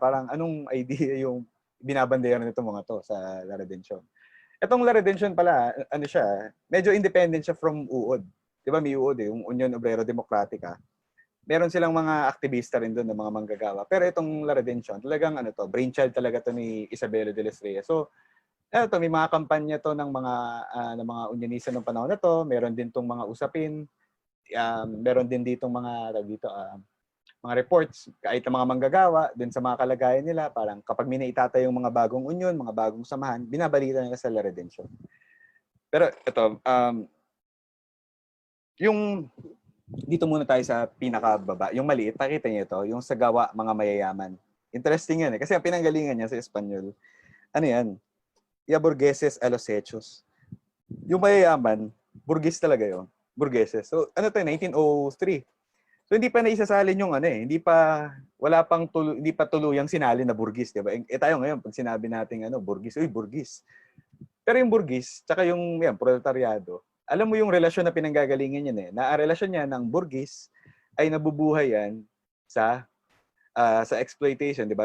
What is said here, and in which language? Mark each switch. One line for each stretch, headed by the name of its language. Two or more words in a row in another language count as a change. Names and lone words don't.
Filipino: Parang anong idea yung binabandera nito mga to sa La Redemption? Itong La Redemption pala, medyo independent siya from UOD. 'Di ba may UOD, yung Union Obrero Democratica. Meron silang mga aktivista rin doon ng mga manggagawa. Pero itong La Redemption, talagang brainchild talaga to ni Isabelo de las Reyes. So, may mga kampanya to ng mga unionista ng panahon na to. Meron din tong mga usapin. Meron din ditong mga reports kahit ng mga manggagawa din sa mga kalagayan nila. Parang kapag may naitatay yung mga bagong union, mga bagong samahan, binabalita nila sa La Redemption. Pero ito, yung dito muna tayo sa pinakababa. Yung maliit, pakita niyo ito, yung sa gawa mga mayayaman. Interesting yan kasi ang pinanggalingan niya sa Espanyol,
Spanish: burgueses a los hechos.
Filipino: Yung mayayaman, burgess talaga yun. Burgueses. So, 1903. So, hindi pa naisasalin yung hindi pa tuluyang sinalin na burgess, di ba? Tayo ngayon, pag sinabi natin burgess, burgess. Pero yung burgess, tsaka yung proletaryado, alam mo yung relasyon na pinanggagalingan yan na ang relasyon niya ng burgess ay nabubuhay yan sa exploitation, 'di ba?